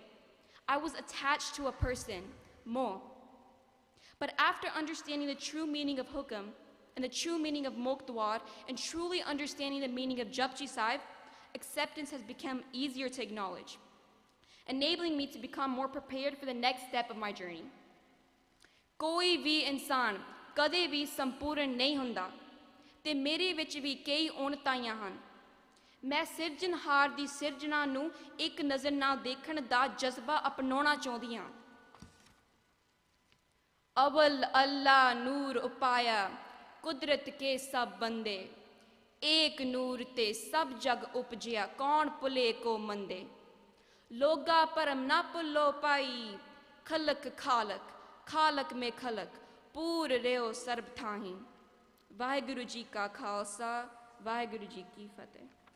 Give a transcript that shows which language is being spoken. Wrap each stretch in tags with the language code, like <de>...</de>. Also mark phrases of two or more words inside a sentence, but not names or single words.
<en>I was attached to a person, Mo. But after understanding the true meaning of Hukam and the true meaning of Mokdwar and truly understanding the meaning of Japji Sahib, acceptance has become easier to acknowledge, enabling me to become more prepared for the next step of my journey.</en> <pa>ਕੋਈ ਵੀ ਇਨਸਾਨ ਕਦੇ ਵੀ ਸੰਪੂਰਨ ਨਹੀਂ ਹੁੰਦਾ ਤੇ ਮੇਰੇ ਵਿੱਚ ਵੀ ਕਈ ਊਣਤਾਈਆਂ ਹਨ. ਮੈਂ ਸਿਰਜਣਹਾਰ ਦੀ ਸਿਰਜਣਾ ਨੂੰ ਇੱਕ ਨਜ਼ਰ ਨਾ ਦੇਖਣ ਦਾ ਜਜ਼ਬਾ ਅਪਣਾਉਣਾ ਚਾਹੁੰਦੀ ਹਾਂ. ਅਵਲ ਅਲਹ ਨੂਰ ਉਪਾਇਆ ਕੁਦਰਤ ਕੇ ਸਭ ਬੰਦੇ ਏਕ ਨੂਰ ਤੇ ਸਭ ਜਗ ਉਪਜਿਆ ਕਉਨ ਭਲੇ ਕੋ ਮੰਦੇ. ਲੋਗਾ ਭਰਮ ਨਾ ਭੁੱਲੋ ਭਾਈ ਖ਼ਲਕ ਖ਼ਾਲਿਕ ਖ਼ਾਲਿਕ ਮੇਂ ਖ਼ਲਕ ਪੂਰ ਰਹਿਓ ਸਰਬ ਥਾਈਂ. ਵਾਹਿਗੁਰੂ ਜੀ ਕਾ ਖਾਲਸਾ ਵਾਹਿਗੁਰੂ ਜੀ ਕੀ ਫਤਹਿ.</pa>